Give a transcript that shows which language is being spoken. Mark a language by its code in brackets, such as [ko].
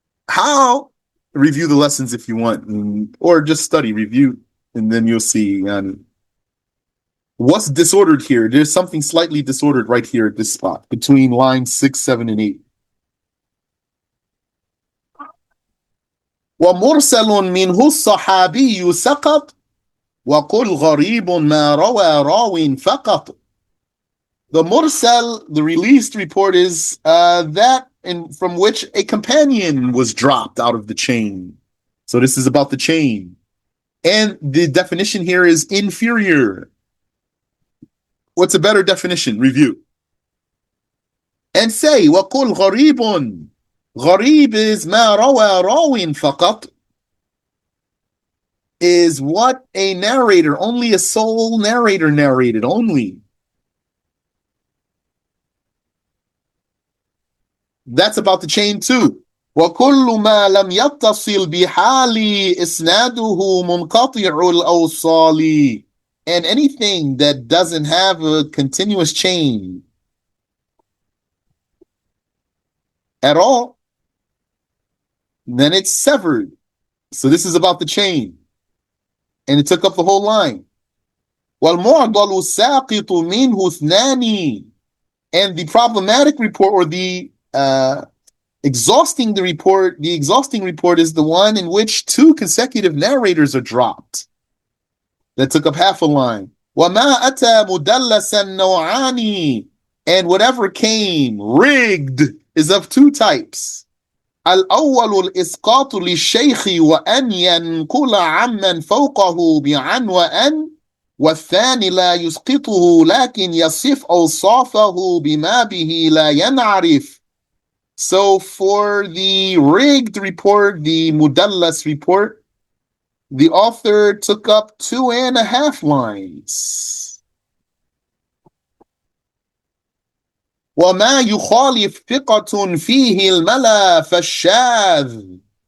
[en] How? Review the lessons if you want, or just study, review, and then you'll see what's disordered here. There's something slightly disordered right here at this spot between lines 6, 7, and 8. [ar] ومرسل منه الصحابي سقط وقل غريب ما روى راو فقط. [en] The mursal, the released report, is that from which a companion was dropped out of the chain. So this is about the chain. And the definition here is inferior. What's a better definition? Review. And say, [ar] وَقُلْ غَرِيبٌ. غَرِيب is مَا رَوَى رَاوٍ فَقَط. [en] Is what a narrator, only a sole narrator narrated, only. That's about the chain too. [ar] وَكُلُّ مَا لَمْ يَتَّصِلْ بِحَالِ إِسْنَادُهُ مُنْقَطِعُ الْأَوْصَالِ. [en] And anything that doesn't have a continuous chain at all, then it's severed. So this is about the chain. And it took up the whole line. [ar] وَالْمُعْضَلُ سَاقِطُ مِنْهُ اثْنَانِ. [en] And the problematic report, or the exhausting report is the one in which two consecutive narrators are dropped. That took up half a line. [ar] وَمَا أَتَى مُدَلَّسًا نَوْعَانِ. [en] And whatever came rigged is of two types. [ar] الأول الإسقاط للشيخ وأن ينقل عمن فوقه بعن وأن. والثاني لا يسقطه لكن يصف أوصافه بما به لا ينعرف. [en] So for the rigged report, the mudallas report, the author took up 2.5 lines. [ar] وَمَا يُخَالِفْ ثِقَةٌ فِيهِ الْمَلَى فَالشَّاذ.